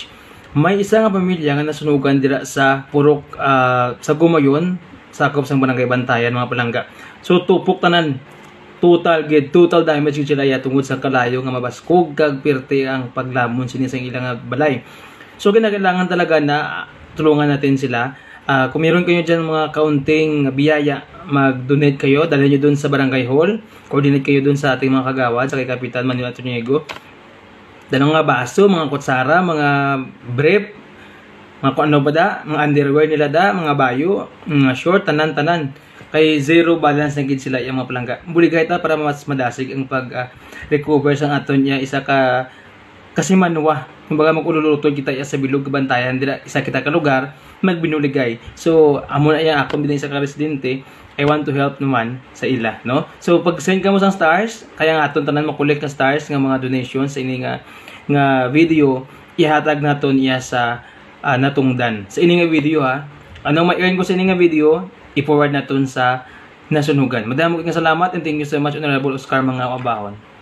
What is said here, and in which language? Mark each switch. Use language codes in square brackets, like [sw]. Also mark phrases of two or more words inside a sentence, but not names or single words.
[hil] May isa nga pamilya nga nasunugan dira sa Purok sa Gumayon, sakop sang Barangay Bantayan mga palangga. So tupok tanan total damage sila ya tungod sa kalayo nga mabaskog kag pirte ang paglamon sini sa ilang balay. [tl] So kinakailangan talaga na tulungan natin sila. Kung meron kayo dyan mga kaunting biyaya, mag-donate kayo, dalhin nyo dun sa barangay hall, coordinate kayo dun sa ating mga kagawad, sa kay Kapitan Manuel Atuniego. [hil] Dalawang mga baso, mga kutsara, mga brief, mga kung ano ba da, mga underwear nila da, mga bayo, mga short, tanan-tanan. Kay zero balance na gid sila yung mga palangga. Buligay ta para mas madasig ang pag-recover sa aton niya isa ka kasi manwa. Kumbaga magululutod kita sa bilog Bantayan dira isa kita ka lugar magbinuligay. So amo na iya ako din sa ka residente, [en] I want to help [hil] naman sa ila, [en] no? [hil] So pag send ka mo sang stars, kaya nga aton tanan makolek ka stars nga mga donations sa ini nga video, ihatag naton iya sa natungdan. Sa ini nga video ha. Anong ma-earn ko sa ini nga video, i-forward naton sa nasunugan. Madamo nga salamat and [en] thank you so much [hil] Honorable Oscar mga abahon.